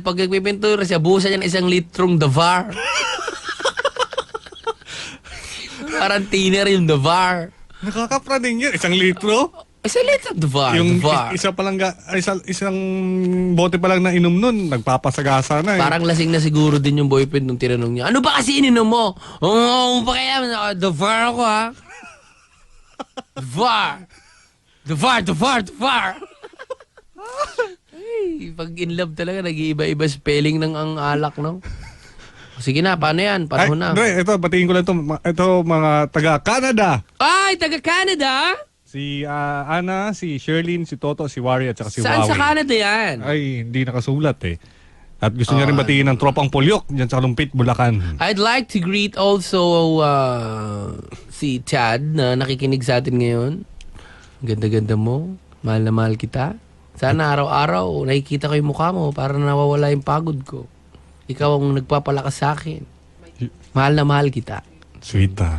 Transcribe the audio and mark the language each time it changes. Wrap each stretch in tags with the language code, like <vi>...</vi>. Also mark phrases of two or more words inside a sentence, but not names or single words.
<tl>Pag nagpipintura siya, buhusan niya ng 1 litrong The VAR. Parang thinner yung The VAR. Nakakapraning yun. 1 litro? 1 litro The VAR. Yung The VAR. isa pa lang, isang bote pa lang na inom nun, nagpapasagasa na eh. Parang lasing na siguro din yung boyfriend nung tinanong niya, ano ba kasi ininom mo? Oo, pa kaya, The VAR ako ha. The VAR. The VAR, the VAR, the VAR. Ay, pag</tl> <en>in love</en> <tl>talaga, nag-iiba-iba spelling ng ang alak, no? Sige na, paano yan? Panahon na. Dre, ito, batiin ko lang ito. Ito, mga taga-Canada. Ay, taga-Canada? Si Ana, si Sherlyn, si Toto, si Wari, at saka si Saan Wawi. sa Canada yan? Ay, hindi nakasulat eh. At gusto niya rin batiin ng tropang Pulyok dyan sa Lumpit, Bulacan.</tl> <en>I'd like to greet also</en> <tl>si Chad na nakikinig sa atin ngayon. Ganda-ganda mo. Mahal na mahal kita. Sana araw-araw nakikita ko yung mukha mo para nawawala yung pagod ko. Ikaw ang nagpapalakas sa akin. Mahal na mahal kita. Sweet ah.</tl>